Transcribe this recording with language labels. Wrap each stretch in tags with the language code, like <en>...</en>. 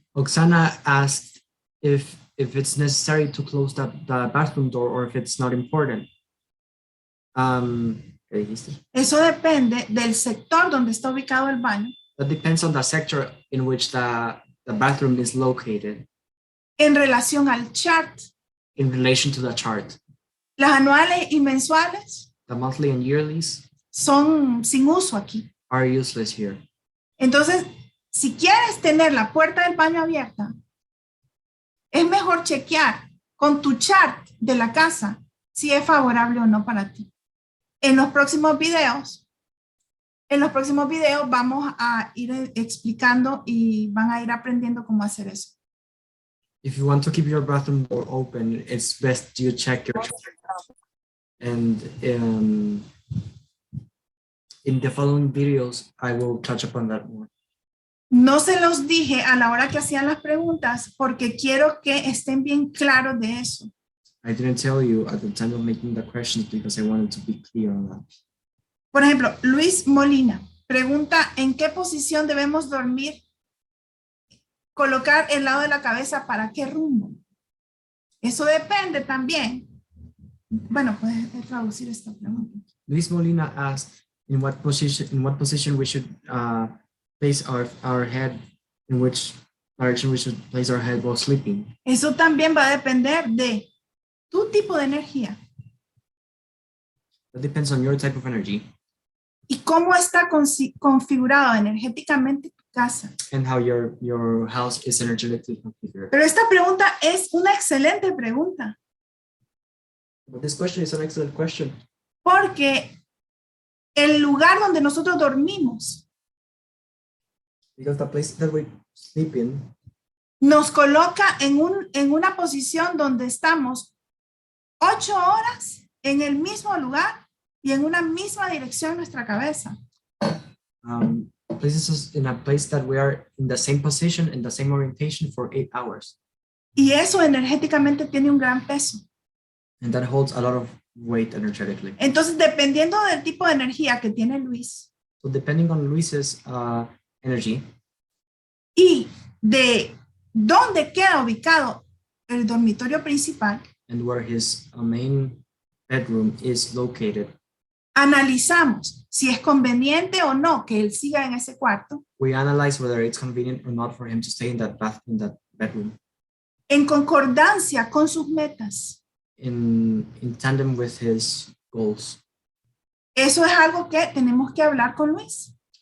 <en>Oksana asked if it's necessary to close the bathroom door or if it's not important.</en> <es>¿Qué dijiste? Eso depende del sector donde está ubicado el baño.</es> <en>That depends on the sector in which the bathroom is located</en> <es>En relación al chart,</es> <en>in relation to the chart.</en> <es>las anuales y mensuales</es> <en>The monthly and yearlies</en> <es>son sin uso aquí.</es> <en>are useless here.</en> <es>Entonces, si quieres tener la puerta del baño abierta, es mejor chequear con tu chart de la casa si es favorable o no para ti. En los próximos videos vamos a ir explicando y van a ir aprendiendo cómo hacer eso.</es> <en>If you want to keep your bathroom door open, it's best you check your chart. And in the following videos, I will touch upon that more.</en> <es>No se los dije a la hora que hacían las preguntas porque quiero que estén bien claros de eso.</es> <en>I didn't tell you at the time of making the questions because I wanted to be clear on that.</en> <es>Por ejemplo, Luis Molina pregunta, ¿en qué posición debemos dormir? Colocar el lado de la cabeza, ¿para qué rumbo? Eso depende también. Bueno, puedes traducir esta pregunta.</es> <en>Luis Molina asked in what position we should place our head in which direction we should place our head while sleeping.</en> <es>Eso también va a depender de tu tipo de energía</es> <en>That depends on your type of energy</en> <es>y cómo está configurado energéticamente tu casa.</es> <en>and how your house is energetically configured.</en> <es>Pero esta pregunta es una excelente pregunta</es> <en>But this question is an excellent question</en> <es>porque el lugar donde nosotros dormimos</es> <en>because the place that we sleep in</en> <es>nos coloca en una posición donde estamos 8 horas en el mismo lugar y en una misma dirección en nuestra cabeza.</es> <en>places us in a place that we are in the same position and the same orientation for 8 hours.</en> <es>Y eso energéticamente tiene un gran peso.</es> <en>And that holds a lot of weight energetically.</en> <es>Entonces, dependiendo del tipo de energía que tiene Luis</es> <en>So depending on Luis's energy</en> <es>y de dónde queda ubicado el dormitorio principal,</es> <en>and where his main bedroom is located,</en> <es>analizamos si es conveniente o no que él siga en ese cuarto</es> <en>we analyze whether it's convenient or not for him to stay in that bedroom</en> <es>en concordancia con sus metas.</es> <en>in tandem with his goals.</en> <es>Eso es algo que tenemos que hablar con Luis.</es>